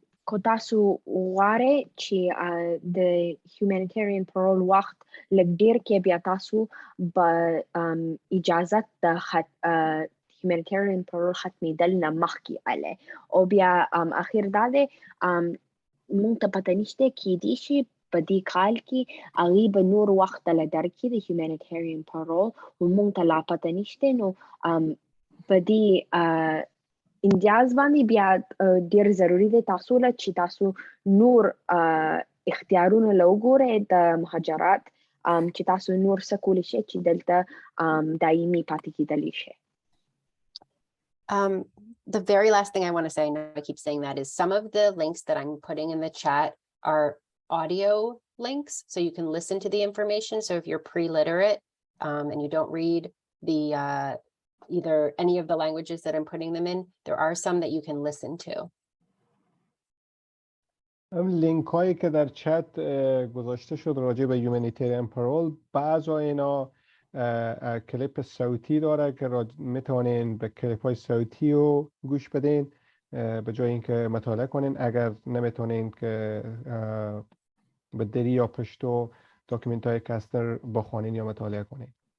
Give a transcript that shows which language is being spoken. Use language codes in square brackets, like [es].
[ps] کو تاسو غواړئ چې د humanitarian parole وخت لږ ډیر کې بیا تاسو به اجازه د humanitarian parole ختمېدل نه مخکې اله او بیا اخر دا دی مونږ ته پته نشته کیدای شي په دې کال کې هغوی به نور وخت له درکړي د humanitarian parole و مونږ ته لا پته نشته نو په دې امتیاز باندې بیا ډیر ضروری دی تاسو له چې تاسو نور اختیارونه له وګورئ د مهاجرت چې تاسو نور څه کولی شئ چې دلته دایمي پاتې کیدلی شئ. [en] The very last thing I want to say, and I keep saying that, is some of the links that I'm putting in the chat are audio links, so you can listen to the information. So if you're pre-literate and you don't read the either any of the languages that I'm putting them in, there are some that you can listen to. [fa] لینک هایی که در چت گذاشته شد راجع به یومانیتریان پرول، بعضی اینا کلیپ صوتی داره که میتونین به کلیپ های صوتی رو گوش بدین به جای اینکه مطالعه کنین. اگر نمیتونین که به دری یا پشتو داکیومنت های کستر بخوانین یا مطالعه کنین.